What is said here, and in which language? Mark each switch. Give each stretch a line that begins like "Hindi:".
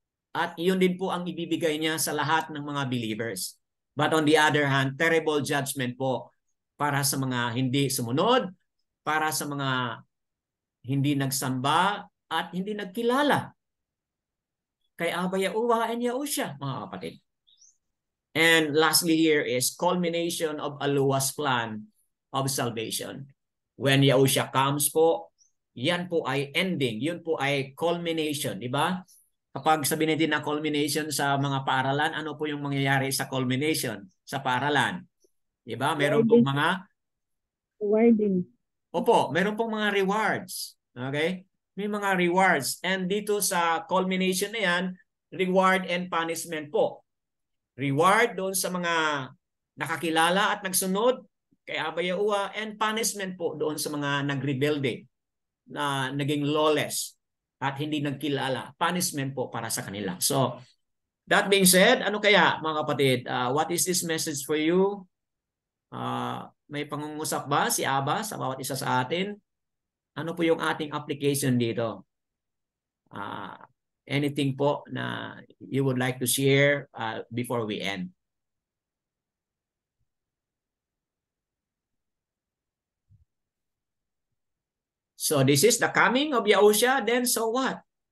Filipino: At iyon din po ang ibibigay niya sa lahat ng mga believers.
English: But on the other hand,
Filipino: terrible judgment po para sa mga hindi sumunod, para sa mga hindi nagsamba at hindi nagkilala kay Abay Yaowa and Yaosha, mga kapatid.
English: And lastly here is culmination of Aluwa's plan of salvation. When Yaosha comes po,
Filipino: yan po ay ending, yun po ay culmination, di ba? Kapag sabihin natin na culmination sa mga paaralan, ano po yung mangyayari sa culmination sa paaralan? Di ba? Meron pong mga
English: Rewarding.
Filipino: Opo, meron pong mga rewards. Okay? May mga rewards. And dito sa culmination na yan, reward and punishment po. Reward doon sa mga nakakilala at nagsunod kay Abba Yahuwah, and punishment po doon sa mga nagrebelde na naging lawless at hindi nagkilala. Punishment po para sa kanila.
English: So, that being said,
Filipino: ano kaya mga kapatid?
English: What is this message for you?
Filipino: May pangungusap ba si Abba sa bawat isa sa atin? Ano po yung ating application dito?
English: Anything po na you would like to share before we end? So this is the coming of Yahushua, then so what?